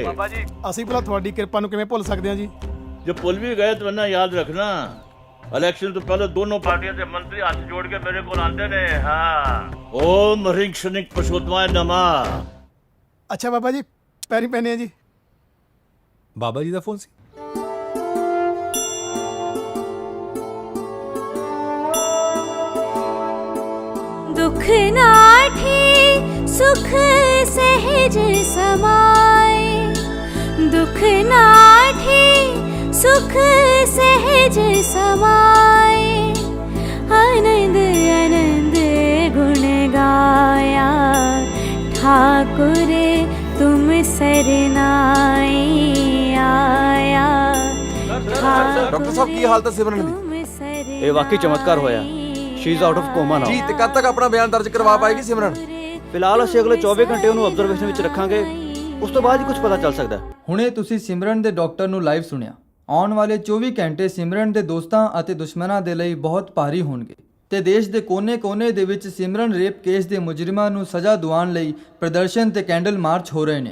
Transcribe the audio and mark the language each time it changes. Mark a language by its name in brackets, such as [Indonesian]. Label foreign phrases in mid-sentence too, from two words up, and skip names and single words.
[Punjabi] ਬਾਬਾ ਜੀ ਅਸੀਂ ਭਲਾ ਤੁਹਾਡੀ ਕਿਰਪਾ ਨੂੰ ਕਿਵੇਂ ਭੁੱਲ ਸਕਦੇ ਹਾਂ ਜੀ? ਜੇ ਭੁੱਲ ਵੀ ਗਏ ਤਾਂ ਨਾ ਯਾਦ ਰੱਖਣਾ, ਇਲੈਕਸ਼ਨ ਤੋਂ ਪਹਿਲੇ ਦੋਨੋਂ ਪਾਰਟੀਆਂ ਦੇ ਮੰਤਰੀ ਹੱਥ ਜੋੜ ਕੇ ਮੇਰੇ ਕੋਲ ਆਉਂਦੇ ਨੇ। [Sanskrit] ਹਾਂ, ओम हरिंग शनिक परशोतमाए नमा। [Punjabi] ਅੱਛਾ ਬਾਬਾ ਜੀ ਪੈਰੀ ਪੈਨੇ ਆ ਜੀ। ਬਾਬਾ ਜੀ ਦਾ ਫੋਨ ਸੀ। [Hindi] दुख नाठी सुख सहज समाए, दुख नाठी सुख सहज समाए, आनंद आनंद गुण गाया, ठाकुर तुम सरनाए आया। [Punjabi] ਡਾਕਟਰ ਸਾਹਿਬ ਕੀ ਹਾਲਤ ਹੈ ਸਿਮਰਨ ਦੀ? ਇਹ ਵਾਕਈ ਚਮਤਕਾਰ ਹੋਇਆ। [English] She is out of coma now. [Punjabi] ਜੀ ਤੇ ਕਦ ਤੱਕ ਆਪਣਾ ਬਿਆਨ ਦਰਜ ਕਰਵਾ ਪਾਏਗੀ ਸਿਮਰਨ? ਫਿਲਹਾਲ ਅਸੀਂ ਅਗਲੇ 24 ਘੰਟੇ ਉਹਨੂੰ ਆਬਜ਼ਰਵੇਸ਼ਨ ਵਿੱਚ ਰੱਖਾਂਗੇ, ਉਸ ਤੋਂ ਬਾਅਦ ਹੀ ਕੁਝ ਪਤਾ ਚੱਲ ਸਕਦਾ। ਹੁਣੇ ਤੁਸੀਂ ਸਿਮਰਨ ਦੇ ਡਾਕਟਰ ਨੂੰ ਲਾਈਵ ਸੁਣਿਆ। ਆਉਣ ਵਾਲੇ 24 ਘੰਟੇ ਸਿਮਰਨ ਦੇ ਦੋਸਤਾਂ ਅਤੇ ਦੁਸ਼ਮਣਾਂ ਦੇ ਲਈ ਬਹੁਤ ਭਾਰੀ ਹੋਣਗੇ ਤੇ ਦੇਸ਼ ਦੇ ਕੋਨੇ-ਕੋਨੇ ਦੇ ਵਿੱਚ ਸਿਮਰਨ ਰੇਪ ਕੇਸ ਦੇ ਮੁਜਰਮਾਂ ਨੂੰ ਸਜ਼ਾ ਦਿਵਾਉਣ ਲਈ ਪ੍ਰਦਰਸ਼ਨ ਤੇ ਕੈਂਡਲ ਮਾਰਚ ਹੋ ਰਹੇ ਨੇ।